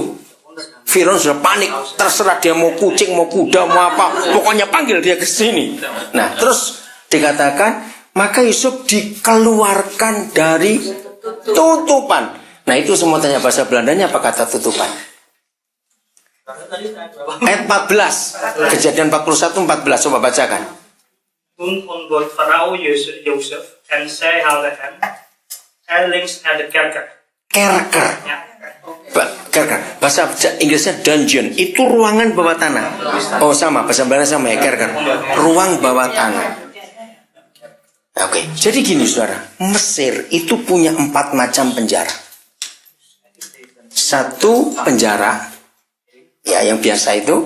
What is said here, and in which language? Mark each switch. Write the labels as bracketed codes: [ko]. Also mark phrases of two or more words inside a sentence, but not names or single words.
[id] Firaun sudah panik, terserah dia mau kucing, mau kuda, mau apa, pokoknya panggil dia ke sini. Nah, terus dikatakan, maka Yusuf dikeluarkan dari tutupan. Nah, itu semua tanya bahasa Belandanya apa kata tutupan? Ayat 14, Kejadian 41-14, coba bacakan. [nl] Toen ontbood Farao Jozef en zij haalden hem links naar de kerker. Kerker. Ja. Kerker. [id] Bahasa Inggrisnya dungeon. Itu ruangan bawah tanah. Oh, sama. Bahasa Belanda sama ya, kerker. Ruang bawah tanah. Oke. Jadi gini, saudara. Mesir itu punya 4 macam penjara. Satu penjara, ya yang biasa itu.